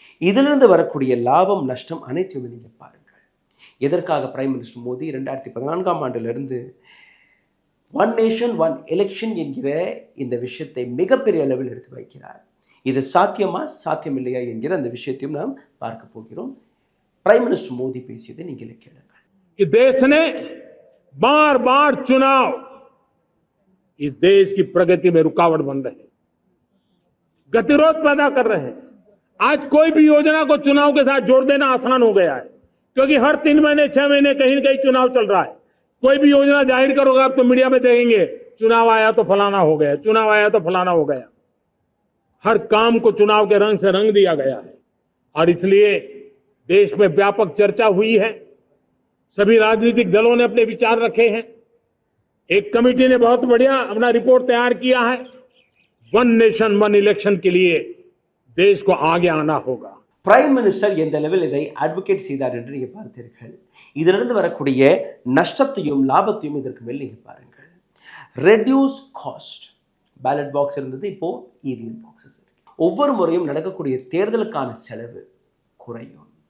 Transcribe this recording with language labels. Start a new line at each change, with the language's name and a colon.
Tamil: இதிலிருந்து வரக்கூடிய லாபம் நஷ்டம் அனைத்தையுமே நீங்கள் பாருங்கள். எதற்காக பிரைம் மினிஸ்டர் மோடி 2014ஆம் ஆண்டிலிருந்து ஒன் நேஷன் ஒன் எலெக்ஷன் என்கிற இந்த விஷயத்தை மிகப்பெரிய அளவில் எடுத்து வைக்கிறார்? இது சாத்தியமா சாத்தியமில்லையா என்கிற அந்த விஷயத்தையும் நாம் பார்க்க போகிறோம். प्राइम मिनिस्टर मोदी பேசியதை நீங்களே கேளுங்க.
Hindi: कि देश ने बार बार चुनाव इस देश की प्रगति में रुकावट बन रहे हैं, गतिरोध पैदा कर रहे हैं. आज कोई भी योजना को चुनाव के साथ जोड़ देना आसान हो गया है, क्योंकि हर 3 महीने 6 महीने कहीं न कहीं चुनाव चल रहा है. कोई भी योजना जाहिर करोगे आप तो मीडिया में देखेंगे चुनाव आया तो फलाना हो गया, चुनाव आया तो फलाना हो गया. हर काम को चुनाव के रंग से रंग दिया गया है और इसलिए देश में व्यापक चर्चा हुई है। सभी राजनीतिक दलों ने अपने विचार रखे हैं। एक कमेटी ने बहुत बढ़िया अपना रिपोर्ट तैयार किया है। वन नेशन वन इलेक्शन के लिए देश को आगे आना होगा।
Tamil: பிரைம் மினிஸ்டர் எந்த லெவல் இதை அட்வொகேட் செய்தார் என்று நீங்கள் பார்த்தீர்கள். இதிலிருந்து வரக்கூடிய நஷ்டத்தையும் லாபத்தையும் இதற்கு மேல் நீங்கள் பாருங்கள். Reduce cost. பேலட் பாக்ஸ் இருந்தது, இப்போ இவிஎம் பாக்ஸஸ் இருக்கு. ஒவ்வொரு முறையும் நடக்கக்கூடிய தேர்தலுக்கான செலவு குறையும்.